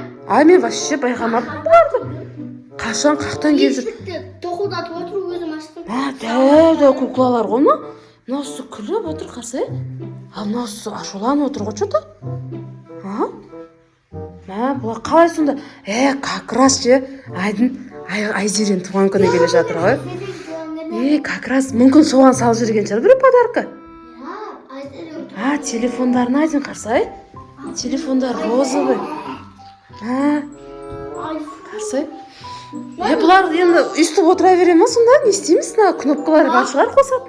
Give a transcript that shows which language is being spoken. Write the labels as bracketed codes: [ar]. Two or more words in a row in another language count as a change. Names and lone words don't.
[kk] Мен вообще байқамаппын барды. Қашан, қаяқтан келіп жүр? Есікті тоқылдатып отыр, өзім аштым. Дәу куклалар ғой мына. Мынаусы күліп отыр, қарсы. Ал мынаусы ашуланып отыр ғой, что-то. Бұлар қалай сонда? [ru] Как раз [kk] ше, Айзерен туған күні келе жатыр ғой. [ru] Как раз [kk] мүмкін соған салып жүрген шығар бір подарка. Телефондарын айдың қарсы. Телефондар розовый. Қарсы. Бұлар енді үстіп отыра бере ма сонда? Не істейміз? Кнопкалары бар шығар қосатын.